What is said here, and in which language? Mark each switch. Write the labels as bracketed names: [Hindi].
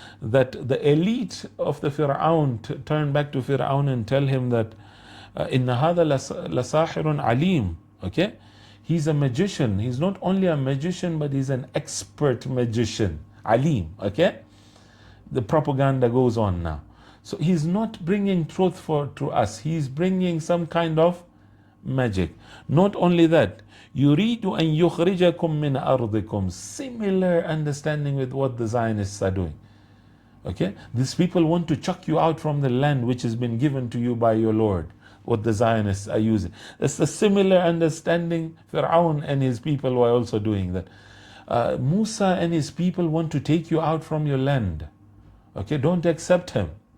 [English] That the elite of the Fir'aun turn back to Fir'aun and tell him that [Arabic] Inna hadha lasahirun alim. [English] Okay? He's a magician. He's not only a magician, but he's an expert magician. Alim. Okay? The propaganda goes on now. So he's not bringing truth to us. He's bringing some kind of magic. Not only that, [Arabic] يُرِيدُ أَن يُخْرِجَكُم مِّنْ أَرْضِكُمْ. [English] Similar understanding with what the Zionists are doing. Okay? These people want to chuck you out from the land which has been given to you by your Lord. What the Zionists are using. That's the similar understanding Fir'aun and his people were also doing that. Musa and his people want to take you out from your land. Okay? Don't accept him.